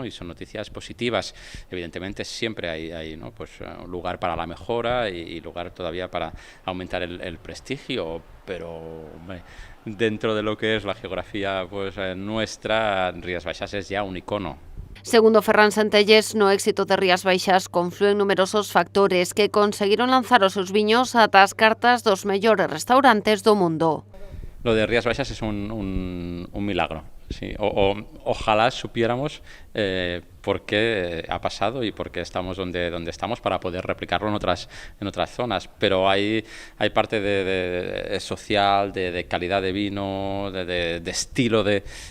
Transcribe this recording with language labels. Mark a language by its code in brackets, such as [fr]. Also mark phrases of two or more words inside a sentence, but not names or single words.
[es] Y son noticias positivas. Evidentemente siempre hay ¿no? Pues, lugar para la mejora y lugar todavía para aumentar el prestigio, pero hombre, dentro de lo que es la geografía pues nuestra, Rías Baixas es ya un icono. [gl] Segundo Ferran Centelles, no éxito de Rías Baixas conflúen numerosos factores que conseguiron lanzar os seus viños ata as cartas dos mellores restaurantes do mundo. [es] Lo de Rías Baixas es un milagro. Sí, ojalá supiéramos por qué ha pasado y por qué estamos donde estamos para poder replicarlo en otras zonas, pero hay parte de social, de calidad de vino, de estilo de